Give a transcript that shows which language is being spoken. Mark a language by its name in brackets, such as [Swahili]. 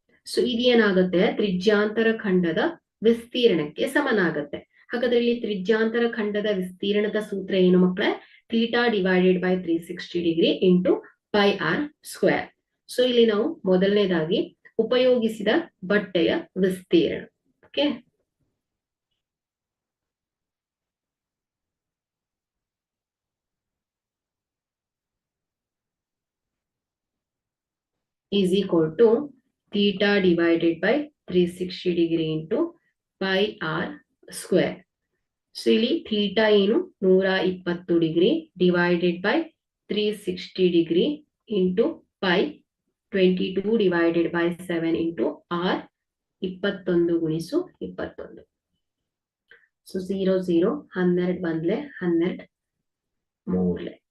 [Kannada] So ಇದೇನಾಗುತ್ತೆ, ತ್ರಿಜ್ಯಾಂತರ ಖಂಡದ ವಿಸ್ತೀರ್ಣಕ್ಕೆ ಸಮನಾಗತ್ತೆ. ಹಾಗಾದ್ರೆ ಇಲ್ಲಿ ತ್ರಿಜ್ಯಾಂತರ ಖಂಡದ ವಿಸ್ತೀರ್ಣದ ಸೂತ್ರ ಏನು ಮಕ್ಕಳೇ? [English] Theta divided by 360 degree into pi r square. [Kannada] So ಇಲ್ಲಿ ನಾವು ಮೊದಲನೇದಾಗಿ ಉಪಯೋಗಿಸಿದ ಬಟ್ಟೆಯ ವಿಸ್ತೀರ್ಣ. [English] Okay, is equal to theta divided by 360 degree into pi r square. [Kannada] So ಇಲ್ಲಿ ಥೀಟಾ ಏನು [English] 120 degree divided by 360 degree into pi 22 divided by 7 into r 21 ಗುಣಿಸು 21. [Kannada] So 0 0 12 ಬಂದ್ಲೆ 12 ಮೂರ್ಲೆ.